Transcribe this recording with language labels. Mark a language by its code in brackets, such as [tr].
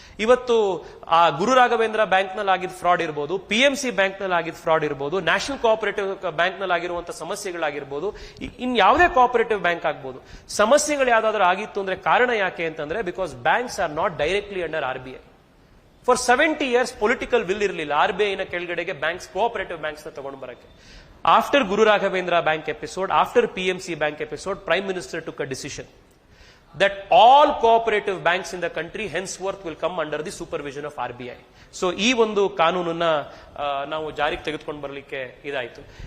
[kn] ಇವತ್ತು ಆ ಗುರು ರಾಘವೇಂದ್ರ ಬ್ಯಾಂಕ್ ನಲ್ಲಿ ಆಗಿದ್ದ ಫ್ರಾಡ್ ಇರ್ಬೋದು, PMC ಬ್ಯಾಂಕ್ ನಲ್ಲಿ ಆಗಿದ್ದ ಫ್ರಾಡ್ ಇರ್ಬೋದು, ನ್ಯಾಷನಲ್ ಕೋಆಪರೇಟಿವ್ ಬ್ಯಾಂಕ್ ನಲ್ಲಿ ಆಗಿರುವಂತಹ ಸಮಸ್ಯೆಗಳಾಗಿರ್ಬೋದು, ಇನ್ ಯಾವುದೇ ಕೋಆಪರೇಟಿವ್ ಬ್ಯಾಂಕ್ ಆಗ್ಬೋದು, ಸಮಸ್ಯೆಗಳು ಯಾವ್ದಾದ್ರು ಆಗಿತ್ತು ಅಂದ್ರೆ ಕಾರಣ ಯಾಕೆ ಅಂತಂದ್ರೆ, [en] Because banks are not directly under RBI. For 70 years [kn] political will ಇರಲಿಲ್ಲ RBI ಕೆಳಗಡೆಗೆ ಬ್ಯಾಂಕ್ಸ್, ಕೋಆಪರೇಟಿವ್ ಬ್ಯಾಂಕ್ಸ್ ನ ತಗೊಂಡು ಬರಕ್ಕೆ. [en] After Guru Raghavendra bank episode, after PMC bank episode, prime minister took a decision that all cooperative banks in the country henceforth will come under the supervision of RBI. [kn] So ಈ ಒಂದು ಕಾನೂನನ್ನ ನಾವು ಜಾರಿಗೆ ತೆಗೆದುಕೊಂಡು ಬರಲಿಕ್ಕೆ ಇದಾಯ್ತು.